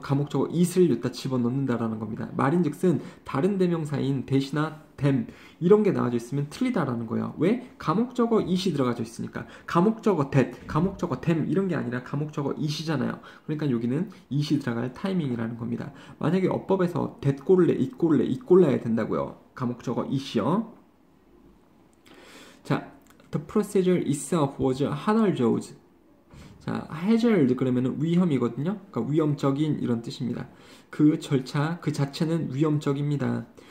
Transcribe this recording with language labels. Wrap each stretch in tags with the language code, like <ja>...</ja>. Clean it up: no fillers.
<ko>가목적어 it을 여기다 집어넣는다라는 겁니다. 말인즉슨 다른 대명사인 that이나 them 이런 게 나와져 있으면 틀리다라는 거예요. 왜? 가목적어 it이 들어가져 있으니까. 가목적어 that, 가목적어 them 이런 게 아니라 가목적어 it이잖아요. 그러니까 여기는 it이 들어갈 타이밍이라는 겁니다. 만약에 어법에서 that 꼴래, it 꼴래, it 꼴라야 된다고요. 가목적어 it이요.</ko> <en>자, the procedure itself was hazardous.</en> <ko>자, hazard 그러면은 위험이거든요. 그러니까 위험적인 이런 뜻입니다. 그 절차 그 자체는 위험적입니다.</ko>